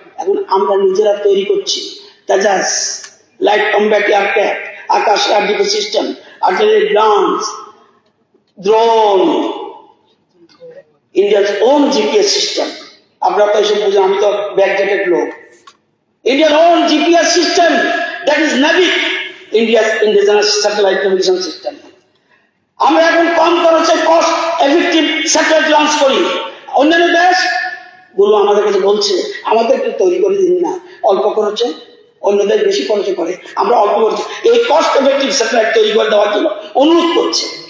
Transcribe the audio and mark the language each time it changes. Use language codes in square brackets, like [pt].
[bn] এখন আমরা নিজেরা তৈরি করছি তেজাস, লাইট কমব্যাট এয়ারক্রাফট, আকাশ air defence system, artillery grounds, drone, ইন্ডিয়ার ওন জিপিএস সিস্টেম। আপনারা তো এসব বুঝেন, আমি তো ব্যাকডেটেড লোক। [en] Indian own GPS system, that is NAVIC, India's indigenous satellite navigation system. [bn] আমরা এখন কম খরচে কস্ট এফেক্টিভ স্যাটেলাইট লঞ্চ করি। অন্যান্য দেশ গুলো আমাদের কাছে বলছে আমাদেরকে তৈরি করে দিন না অল্প খরচে, অন্য দেশ বেশি খরচে করে, আমরা অল্প খরচে এই কস্ট এফেক্টিভ স্যাটেলাইট তৈরি করে দেওয়ার জন্য অনুরোধ করছে।